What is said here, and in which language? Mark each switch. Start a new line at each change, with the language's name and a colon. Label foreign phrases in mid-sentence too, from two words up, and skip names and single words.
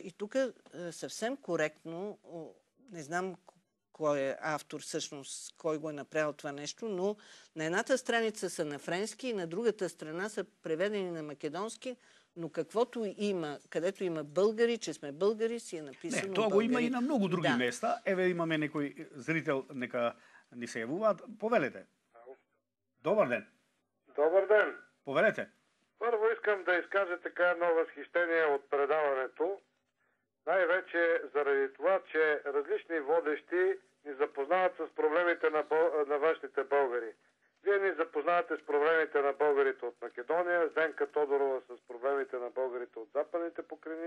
Bulgarian: И тук съвсем коректно, не знам кой е автор всъщност, кой го е направил това нещо, но на едната страница са на френски и на другата страна са преведени на македонски, но каквото има, където има българи, че сме българи, си е написано българи. Това го има и на много други места.
Macedonian: Еве имаме некој зрител, нека ни се јавуваат. Повелете. Добар ден. Добар ден. Повелете.
Bulgarian: Първо искам да изкажа така едно възхищение от предаването. Най-вече заради това, че различни водещи ни запознават с проблемите на външните българи. Вие ни запознавате с проблемите на българите от Македония, Зdenka Тодорова с проблемите на българите от Западните покрайнини.